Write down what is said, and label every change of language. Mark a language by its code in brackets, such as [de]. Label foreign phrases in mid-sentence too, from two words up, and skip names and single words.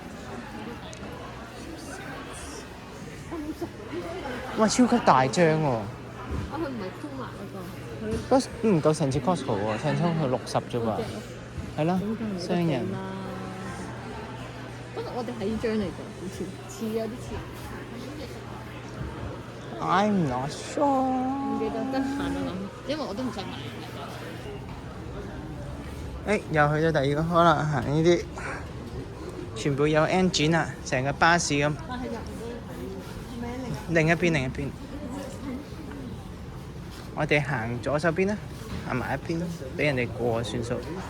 [yue] 哇！超級大張喎。啊，佢唔係通埋嗰個，都唔夠成次 Costco 喎，成張佢60啫噃。係咯，雙人。不過我哋係呢張嚟㗎，好似有啲似。 [en] I'm not sure。 [yue] 唔記得得閒就諗，因為我都唔想買。又去咗第二個，可能行呢啲，全部有 engine 啊，成個巴士咁。但係入唔到另一邊。我哋行左手邊啦，行埋一邊，俾人哋過算數。